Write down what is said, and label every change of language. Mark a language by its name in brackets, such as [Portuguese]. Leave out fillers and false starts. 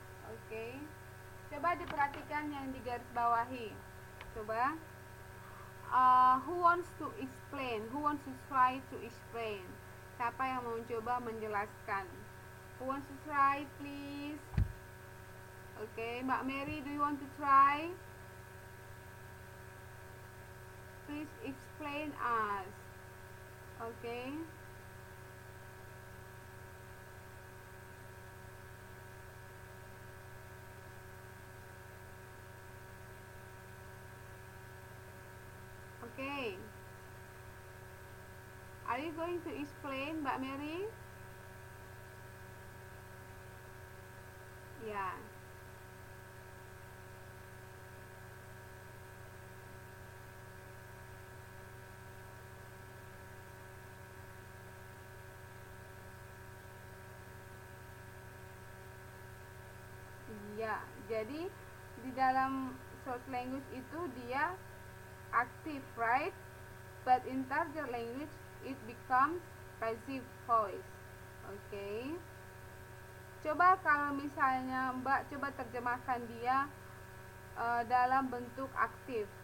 [Indonesian] Oke, coba diperhatikan yang di garis bawahi. [English] Coba, who wants to explain? Who wants to try to explain? [Indonesian] Siapa yang mau coba menjelaskan? [English] Who wants to try, please? Oke, Mbak Mary, do you want to try? Please explain us. Oke. Okay. Are you going to explain, Mbak Mary? Yeah. [Indonesian] Ya, jadi di dalam short language itu dia active, right? [English] But in target language it becomes passive voice. Okay. [Indonesian] Coba kalau misalnya Mbak coba terjemahkan dia dalam bentuk aktif.